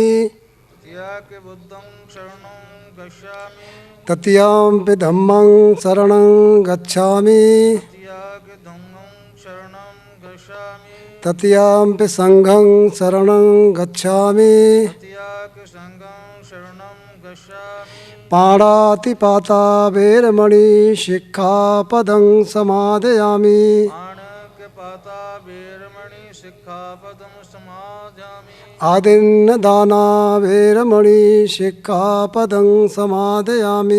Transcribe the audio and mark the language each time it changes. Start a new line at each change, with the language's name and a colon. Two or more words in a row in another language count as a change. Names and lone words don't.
Pali: तृतीयं बुद्धं शरणं गच्छामि। तृतीयंपि धम्मं शरणं गच्छामि। तृतीयं धम्मं शरणं गच्छामि। तृतीयंपि संघं शरणं गच्छामि। तृतीयं संघं शरणं गच्छामि। पाणातिपाता वेरमणि शिक्षापदं समादयामि। पाणिपाता वेरमणि शिक्षापदं समादयामि। आदिन्नदाना वेरमणि शिक्षापदं समादयामि।